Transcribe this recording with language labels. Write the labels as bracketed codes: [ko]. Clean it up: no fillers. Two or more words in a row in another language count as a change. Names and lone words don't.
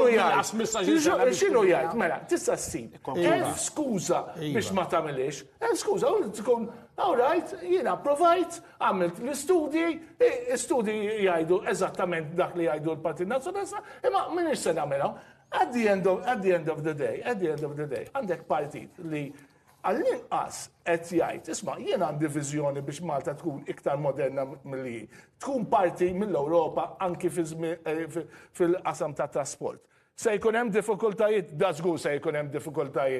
[mt] X'inhu jgħid? Mela, tista' ssib. Skuża biex ma tagħmilx. Skuża, u tkun [en] all right, [mt] jiena provajt, għamilt l-istudji, istudji jgħidu eżattament dak li jgħidu l-Partit Nazzjonalista, imma m'iniex se nagħmilha. [en] At the end of the day, [mt] għandek partit li għall-inqas qed jgħid, isma' jien għandi viżjoni biex Malta tkun iktar moderna milli tkun parti mill-Ewropa anki fil-qasam ta' trasport. Se jkun hemm diffikultajiet, da żgur se jkun hemm diffikultajiet.